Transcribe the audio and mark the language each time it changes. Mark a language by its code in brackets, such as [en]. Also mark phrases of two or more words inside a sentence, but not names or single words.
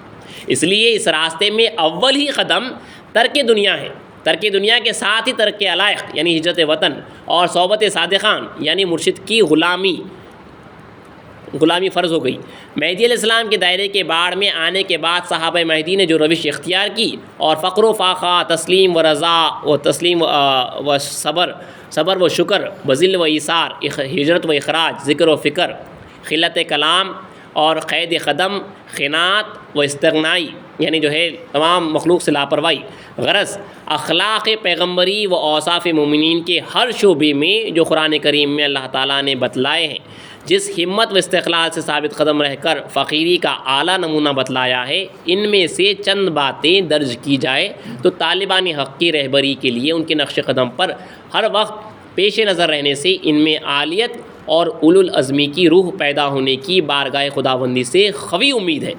[ur] اس لیے اس راستے میں اول ہی قدم ترک دنیا ہے. ترک دنیا کے ساتھ ہی ترک علائق یعنی ہجرت وطن اور صحبت صادقان یعنی مرشد کی غلامی فرض ہو گئی. مہدی علیہ السلام کے دائرے کے باڑ میں آنے کے بعد صحابہ مہدی نے جو روش اختیار کی اور فقر و فاقہ، تسلیم و رضا و تسلیم و صبر و شکر، بذل و ایثار، ہجرت و اخراج، ذکر و فکر، خلت کلام اور قید قدم، خنات و استغنائی یعنی جو ہے تمام مخلوق سے لاپرواہی، غرض اخلاق پیغمبری و اوصاف مومنین کے ہر شعبے میں جو قرآن کریم میں اللہ تعالیٰ نے بتلائے ہیں، جس ہمت و استقلال سے ثابت قدم رہ کر فقیری کا اعلیٰ نمونہ بتلایا ہے، ان میں سے چند باتیں درج کی جائے تو طالبان حق کی رہبری کے لیے ان کے نقش قدم پر ہر وقت پیش نظر رہنے سے ان میں عالیت اور اولو العزمی کی روح پیدا ہونے کی بارگاہ خداوندی سے قوی امید ہے.